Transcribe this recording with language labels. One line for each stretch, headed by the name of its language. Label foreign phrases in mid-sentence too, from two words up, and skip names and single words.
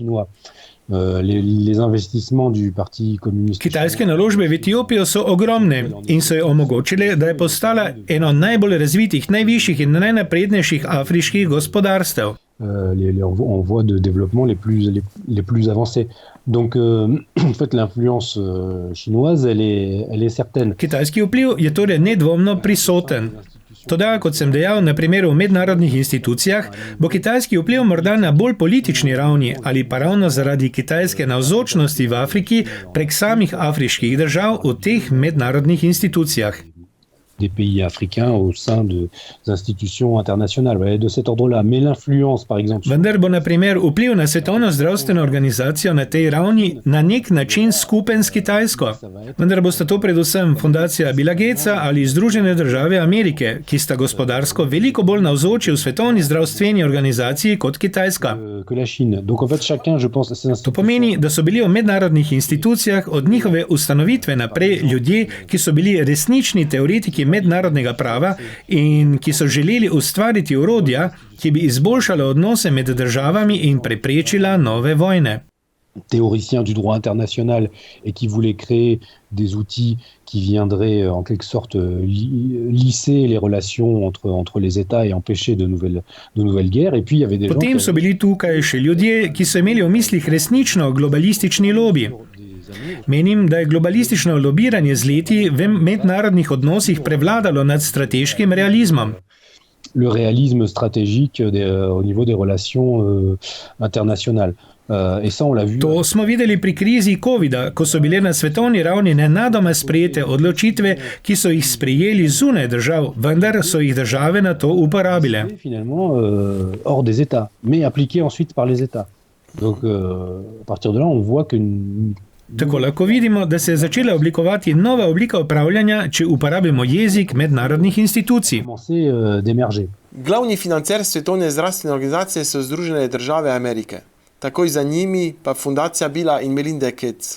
Slovenian: Kitajske naložbe v Etiopijo so ogromne in so jo omogočile, da je postala eno najbolj razvitih, najvišjih in najnaprednejših afriških gospodarstev.
French: En voie de développement les plus avancés. Donc, en fait, l'influence chinoise, elle est certaine.
Slovenian: Kitajski vpliv je torej nedvomno prisoten. Toda, kot sem dejal, na primeru v mednarodnih institucijah, bo kitajski vpliv morda na bolj politični ravni ali pa ravno zaradi kitajske navzočnosti v Afriki prek samih afriških držav v teh mednarodnih institucijah.
French: Des pays africains au sein des institutions internationales, de cet ordre-là. Mais l'influence, par exemple...
Slovenian: Vendar bo na primer vpliv na Svetovno zdravstveno organizacijo na tej ravni na nek način skupen s Kitajsko. Vendar bosta to predvsem fundacija Billa Gatesa ali Združene države Amerike, ki sta gospodarsko veliko bolj navzoči v Svetovni zdravstveni organizaciji kot Kitajska. To pomeni, da so bili v mednarodnih institucijah od njihove ustanovitve naprej ljudje, ki so bili resnični teoretiki mednarodnega prava in ki so želeli ustvariti orodja, ki bi izboljšale odnose med državami in preprečila nove vojne.
French: Théoricien du droit international et qui voulait créer des outils qui viendraient en quelque sorte lisser les relations entre les États et empêcher de nouvelles guerres. Et puis il y avait des
Slovenian: Potem so bili tukaj še ljudje, ki so imeli v mislih resnično globalistični lobby. Menim, da je globalistično lobiranje z leti v mednarodnih odnosih prevladalo nad strateškim realizmom.
French: Le réalisme stratégique au niveau des relations internationales. Et ça, on l'a vu.
Slovenian: To smo videli pri krizi COVID-a, ko so bile na svetovni ravni nenadoma sprejete odločitve, ki so jih sprejeli zunaj držav, vendar so jih države na to uporabile.
French: Finalement, hors des États, mais appliquées ensuite par les États. Donc, à partir de là, on voit que
Slovenian: Tako lahko vidimo, da se je začela oblikovati nova oblika upravljanja, če uporabimo jezik mednarodnih institucij. Glavni financer Svetovne zdravstvene organizacije so Združene države Amerike. Takoj za njimi pa fundacija Billa in Melinda Gates.